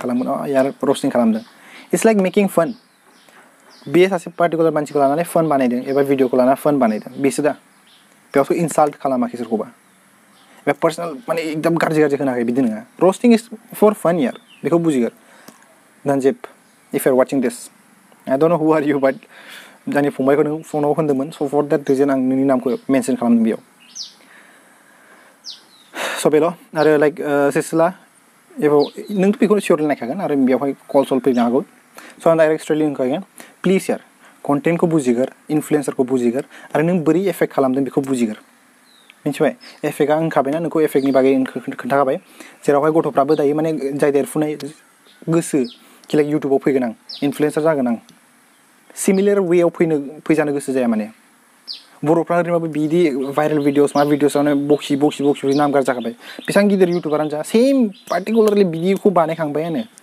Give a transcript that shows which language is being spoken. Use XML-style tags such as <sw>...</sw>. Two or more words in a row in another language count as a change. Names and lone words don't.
<brx>खालामगोन यार रोस्टिं खालामदों</brx> <en>it's like making fun</en> <brx>बे सासे पार्टिकुलार मानसिखौ लानानै फान बानायदों एबा भिडिअखौ लानानै फान बानायदों बेसो दा बेयावथ' इनसाल्ट खालामाखै सोरखौबा एबा पार्सनेल माने एकदम गाज्रि होनाखै बिदि नङा</brx> <en>roasting is for fun</en> <brx>यार बेखौ बुजिगोर नन्जिब</brx> <en>if you are watching this I don't know who are you but</en> <brx>जानि फंबायखौ नों फनाव होन्दोंमोन</brx> <en>so for that reason</en> <brx>आं नोंनि नामखौ मेनसन खालामदों बेयाव स बेल' आरो लाइक सेसिला एबाव नोंथ' बेखौनो सियरलि नायखागोन आरो बेयावहाय कल सल फैनो हागौ स आं</brx> <en>direct straightly</en> <brx>होनखागोन प्लिज यार कन्टेन्टखौ बुजिगोर इनफ्लुयेन्सारखौ बुजिगोर आरो नों बोरै एफेक्ट खालामदों बेखौ बुजिगोर मिथिबाय एफेक्टआ होनखाबायना नोंखौ एफेक्टनि बागै खोन्थाखाबाय जेरावहाय गथ'फ्राबो दायो माने जाय देरफुनाय गोसो कि लाइक इउटुबाव फैगोन आं इनफ्लुयेन्सार जागोन आं सिमिलार वेआव फैजानो गोसो जाया माने बर'फ्रा ओरैनोबाबो बिदि भाइरेल भिडिअस मा भिडिअसआवनो बखि नाम गाज्रि जाखाबाय बेसेबां गिदिर इउटुबारानो जा</brx> <en>same particularly</en> <brx>बिदिखौ बानायखांबायानो</brx>